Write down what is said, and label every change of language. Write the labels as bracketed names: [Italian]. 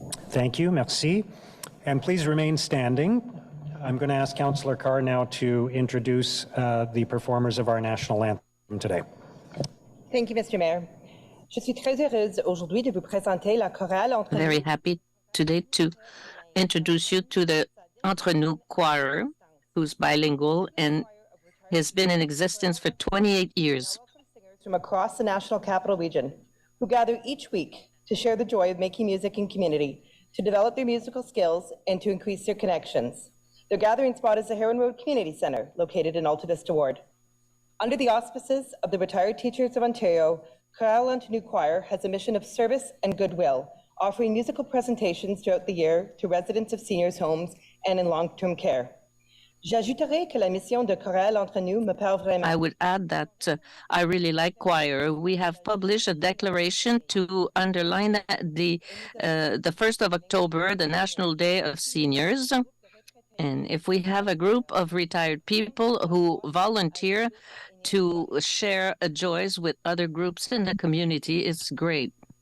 [English] Thank you, merci. And please remain standing. I'm going to ask Councillor Carr now to introduce the performers of our national anthem today. Thank you, Mr. Mayor. [French] Je suis très heureuse aujourd'hui de vous présenter la chorale Entre Nous. [English] Very happy today to introduce you to the Entre Nous choir, who's bilingual and has been in existence for 28 years. Singers from across the National Capital Region who gather each week to share the joy of making music in community, to develop their musical skills, and to increase their connections. Their gathering spot is the Heron Road Community Centre, located in Alta Vista Ward. Under the auspices of the Retired Teachers of Ontario, Chorale Entre Nous Choir has a mission of service and goodwill, offering musical presentations throughout the year to residents of seniors' homes and in long-term care. [French] J'ajouterai que la mission de Chorale Entre Nous me parle vraiment. [English] I would add that I really like choir. We have published a declaration to underline the 1st of October, the National Day of Seniors. And if we have a group of retired people who volunteer to share joys with other groups in the community, it's great.